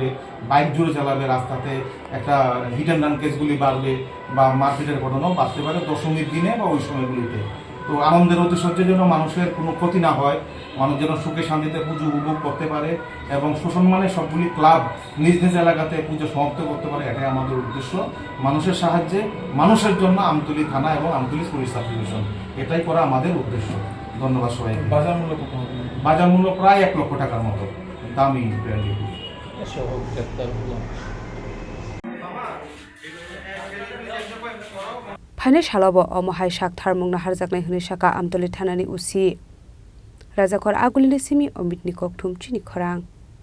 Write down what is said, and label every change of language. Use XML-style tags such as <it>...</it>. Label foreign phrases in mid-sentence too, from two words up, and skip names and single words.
<bn>বাইক জুড়ে চালাবে রাস্তাতে একটা</bn> <en>hit and run</en> <bn>কেসগুলি বাড়বে বা মারপিটের ঘটনাও বাড়তে পারে দশমীর দিনে বা ওই সময়গুলিতে তো আনন্দের ঐতিহ্যের জন্য মানুষের কোনো ক্ষতি না হয় মানুষ যেন সুখে শান্তিতে পুজো উপভোগ করতে পারে এবং সুসম্মানে সবগুলি ক্লাব নিজ নিজ এলাকাতে পুজো সমাপ্ত করতে পারে এটাই আমাদের উদ্দেশ্য মানুষের সাহায্যে মানুষের জন্য আমতলী থানা এবং আমতলী পুলিশ সাব ডিভিশন এটাই করা আমাদের উদ্দেশ্য ধন্যবাদ সবাইকে বাজার মূল্য প্রায় 1 লক্ষ টাকার মতো দামি ব্র্যান্ডের</bn> <trp>Phane shalabo omohai sakthar mungna harjaknai hune saka Amtali thanani usi Rajakhor agulini simi omitni kokthum Chini Khorang</trp>